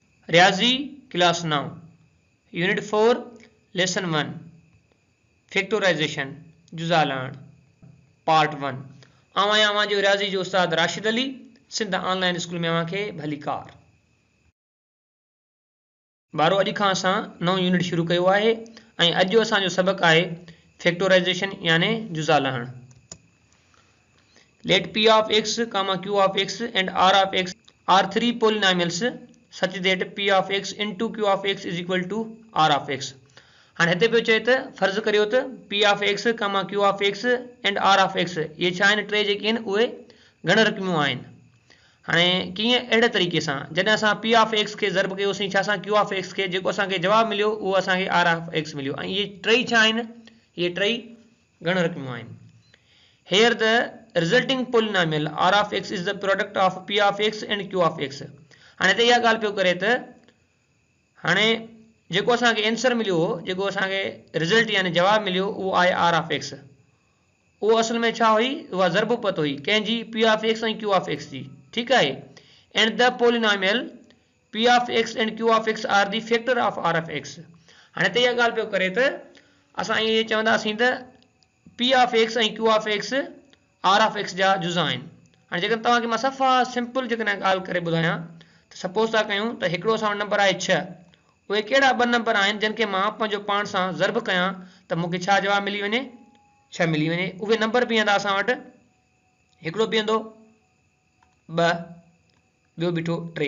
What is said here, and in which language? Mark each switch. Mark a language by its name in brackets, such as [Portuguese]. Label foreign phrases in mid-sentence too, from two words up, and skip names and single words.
[Sindhi] रियाज़ी क्लास 9 यूनिट 4 लेसन 1 फैक्टराइजेशन जुज़ालान पार्ट 1 आवां जो रियाज़ी जो उस्ताद राशिद अली सिंध ऑनलाइन स्कूल में आवां खे भली कार बारो अॼु खां असां नओं यूनिट शुरू कयो आहे ऐं अॼु जो असांजो सबक़ आहे फैक्टराइजेशन यानी जुज़ालान। [English] Let P of x, Q of x and R of x are three polynomials such that P of x into Q of x is equal to R of x. [Sindhi] हाणे हिते पियो चए त फर्ज़ करियो त [English] P of x, Q of x and R of x [Sindhi] ये छा आहिनि टे जेके आहिनि उहे घण रक़मूं आहिनि। हाणे कीअं अहिड़े तरीक़े सां जॾहिं असां [English] P of x [Sindhi] खे ज़र्ब कयोसीं छा सां [English] Q of x [Sindhi] खे जेको असांखे जवाबु मिलियो उहो असांखे [English] R of x [Sindhi] मिलियो ऐं इहे टई छा आहिनि इहे टई घण रक़मूं आहिनि। [English] Here the resulting polynomial R of x is the product of P of x and Q of x. [Sindhi] हाणे ते इहा ॻाल्हि पियो करे त हाणे जेको असांखे आंसर मिलियो हो जेको असांखे रिज़ल्ट यानी जवाबु मिलियो उहो आहे [English] R of x। [Sindhi] उहो असल में छा हुई उहा ज़र्ब पत हुई कंहिंजी [English] P of x [Sindhi] ऐं [English] Q of x [Sindhi] जी ठीकु आहे। [English] and the polynomial P of x and Q of x are the factor of R of x. [Sindhi] हाणे ते इहा ॻाल्हि पियो करे त असां इहे चवंदासीं त [English] P of x [Sindhi] ऐं [English] Q of x R of x [Sindhi] जा जुज़ा आहिनि। हाणे जेकॾहिं तव्हांखे मां सफ़ा सिंपल जेकॾहिं ॻाल्हि करे ॿुधायां त सपोज़ था कयूं त हिकिड़ो असां वटि नंबर आहे 6 उहे कहिड़ा ॿ नंबर आहिनि जिन खे मां पंहिंजो पाण सां ज़र्ब कयां त मूंखे छा जवाबु मिली वञे 6 मिली वञे। उहे नंबर बीहंदा असां वटि हिकिड़ो बीहंदो 2 ॿियो बीठो 3।